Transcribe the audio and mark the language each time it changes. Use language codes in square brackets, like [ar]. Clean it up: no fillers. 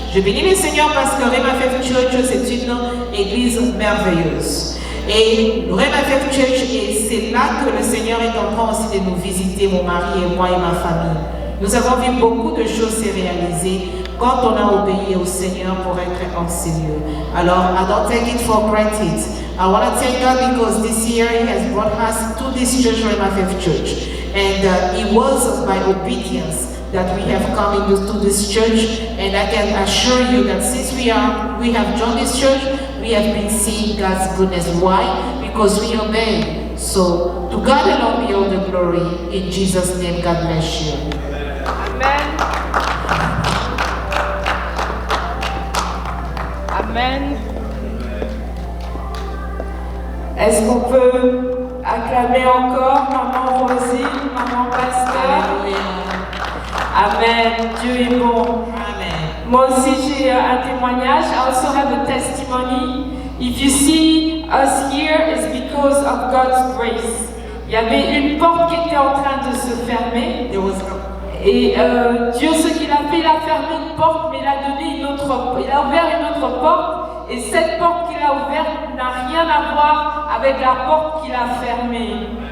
[fr] Je bénis le Seigneur parce que Rhema Faith Church c'est une église merveilleuse. Et Rhema Faith Church, c'est là que le Seigneur est en train aussi de nous visiter, mon mari et moi et ma famille. Nous avons vu beaucoup de choses se réaliser quand on a obéi au Seigneur pour être en ces lieux. [en] Alors, I don't take it for granted. I want to thank God because this year He has brought us to this church, Rhema Faith Church. And it was by obedience that we have come into this church. And I can assure you that since we have joined this church, we have been seeing God's goodness. Why? Because we obey. So, to God alone be all the glory. In Jesus' name, God bless you. Amen. Amen. [fr] Est-ce qu'on peut acclamer encore Maman Rosine, Maman Pasteur? Amen. Dieu est bon. Amen. Moi aussi j'ai un témoignage. [en] I also have a testimony. If you see us here, it's because of God's grace. [fr] Il y avait une porte qui était en train de se fermer. Et Dieu, ce qu'il a fait, il a fermé une porte, mais il a donné une autre, il a ouvert une autre porte. Et cette porte qu'il a ouverte n'a rien à voir avec la porte qu'il a fermée.